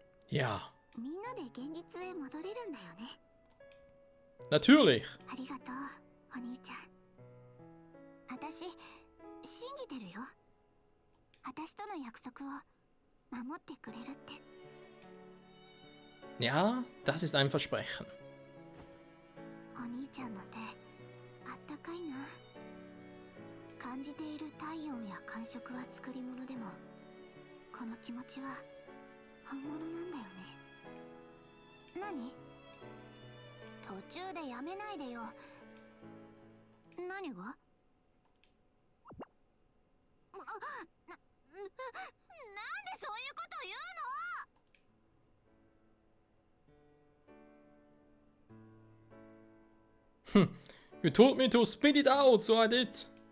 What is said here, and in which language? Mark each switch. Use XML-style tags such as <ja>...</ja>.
<de>Ja.</de> <ja>みんなで現実へ戻れるんだよね。</ja> <de>Natürlich.</de> <ja>ありがとう、お兄ちゃん。私、信じてるよ。私との約束を守ってくれるって。</ja> <de>Ja, das ist ein Versprechen.</de> <ja>お兄ちゃんの手、あったかいな。感じている体温や感触は作り物でも、この気持ちは本物なんだよね。何？途中でやめないでよ。何が？なんでそういうこと言うの？</ja> <en>You told me to spit it out, so I did.</en>